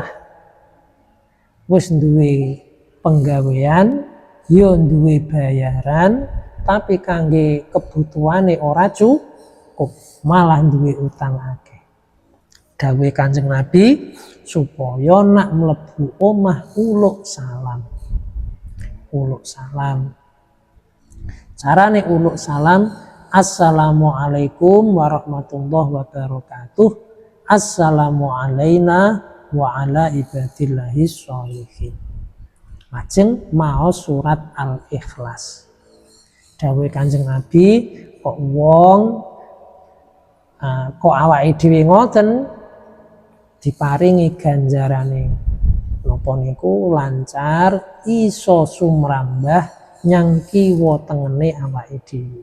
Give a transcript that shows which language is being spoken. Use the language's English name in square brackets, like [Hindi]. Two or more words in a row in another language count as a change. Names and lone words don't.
[Javanese] Wis duwe penggawean, yo duwe bayaran, tapi kangge kebutuhane ora cukup, malah duwe utang akeh. Dawuh Kanjeng Nabi supaya nak mlebu omah uluk salam. Uluk salam. Carane uluk salam, [Arabic] السلام عليكم ورحمة الله وبركاته السلام علينا وعلى عباد الله الصالحين. [Javanese] Lajeng maos surat Al-Ikhlas. Dawuh Kanjeng Nabi, kok awake dhewe ngoten diparingi ganjarane napa niku lancar iso sumrambah nyang kiwa tengene awake dhewe.